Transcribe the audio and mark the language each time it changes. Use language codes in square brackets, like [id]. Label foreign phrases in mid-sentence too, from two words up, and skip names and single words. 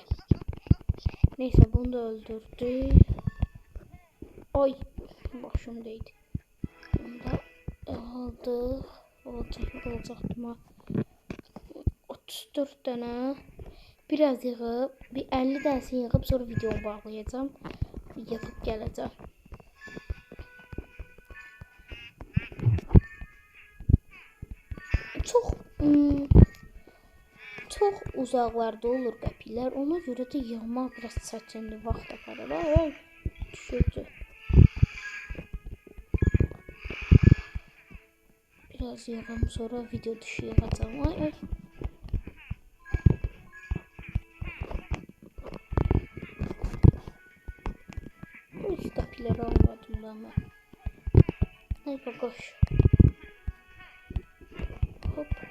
[tr] Neyse bunu da öldürdü. Ay başım değdi. Bunu da aldık. Alacaktım ha. 34 tane. Biraz yığıb, bir 50 tanesini yığıb sonra videomu bağlayacağım. Yapıp geleceğim. [az] Çox uzaqlarda olur qəpiklər. Ona görə də yığmaq biraz çətindir, vaxt aparır. Ay, düşürdü. Biraz yığım sonra video dışı yığacağım. Ay. Hiç qəpikləri almadım da mən. Ay bakoş. Hop.